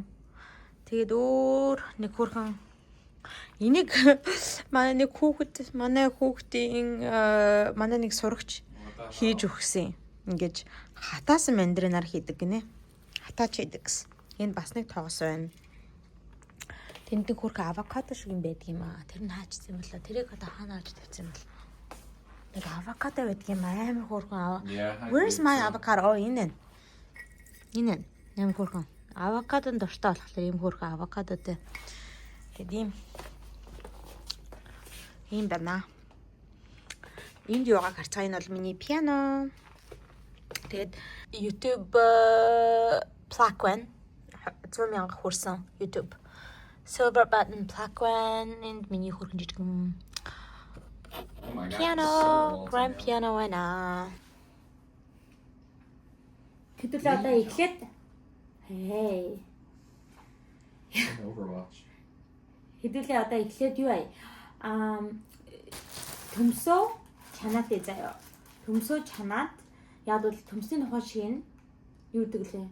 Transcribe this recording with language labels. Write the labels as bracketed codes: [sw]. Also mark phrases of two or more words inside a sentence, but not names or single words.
[mn] Тэгээд өөр нэг хөрхөн энийг манай хүүхдийн манай нэг сурагч хийж өгсөн. Ингээд хатаасан мандаринаар хийдэг гинэ. Хатаач хийдэг гэсэн. Энэ бас нэг тоос байна. Тэнд нэг хөрхөн авокадо шиг юм байдаг юм аа. Тэр нь хаачсан юм болоо. Тэрийг одоо хаана авч тавьсан юм бол. Нэг авокадо байдаг юм амар хөрхөн. [en] Where's my avocado? [mn] Oh, энэ. Энэ. Амар хөрхөн. Авокадонд дуртай болохоор ийм хөрхөн авокадотой. Тэгээд ийм байна. Энд юугаа харж байгаа энэ бол миний пиано. Тэгээд [en] YouTube plaque [mn] байна. 100,000 хүрсэн YouTube. [en] Silver button plaque [mn] байна. Энд миний хөргөн жижигэн [en] piano, grand piano [mn] байна. Хэдүүлээ одоо эхлээд. Hey. Overwatch. Хэдүүлээ одоо эхлээд юу вэ? Төмсөө чанаад заяа. Төмсөө чанаад яг бол төмсний нохоо шиг нь юу гэдэг лээ?